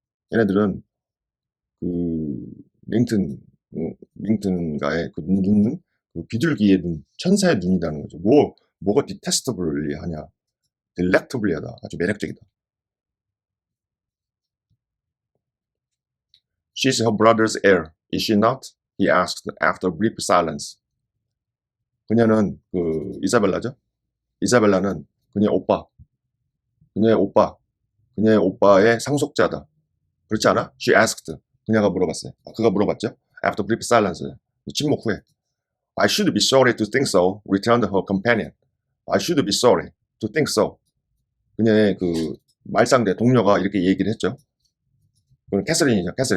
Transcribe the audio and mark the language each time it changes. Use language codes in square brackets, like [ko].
[ko] 걔네들은 그 링튼가의 그 눈은 그 비둘기의 눈, 천사의 눈이라는 거죠. 뭐가 detestably 하냐. delectably 하다. 아주 매력적이다. [en] She's her brother's heir, is she not? He asked after a brief silence. [ko] 그녀는 그 이사벨라죠. 이사벨라는 그녀의 오빠의 상속자다. 그렇지 않아? [en] She asked. [ko] 그녀가 물어봤어요. 그가 물어봤죠. [en] After brief silence. [ko] 침묵 후에. [en] I should be sorry to think so, returned her companion. I should be sorry to think so. [ko] 그녀의 그 말상대 동료가 이렇게 얘기를 했죠. 그건 캐서린이죠.